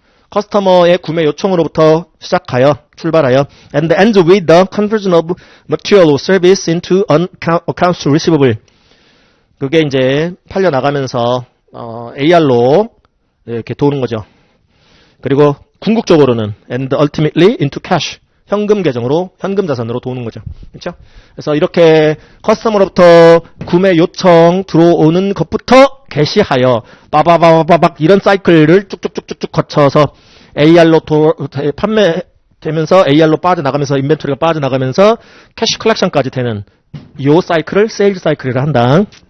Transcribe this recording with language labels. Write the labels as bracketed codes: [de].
[ko] 커스터머의 구매 요청으로부터 시작하여 출발하여 [en] and ends with the conversion of material or service into an accounts receivable. [ko] 그게 이제 팔려 나가면서 AR로 이렇게 도는 거죠. 그리고 궁극적으로는 [en] and ultimately into cash. [ko] 현금 계정으로 현금 자산으로 도는 거죠. 그렇죠? 그래서 이렇게 커스터머로부터 구매 요청 들어오는 것부터 개시하여 빠바바바박 이런 사이클을 쭉쭉쭉쭉 거쳐서 AR로 판매되면서 AR로 빠져나가면서 인벤토리가 빠져나가면서 캐시 컬렉션까지 되는 이 사이클을 세일즈 사이클이라 한다.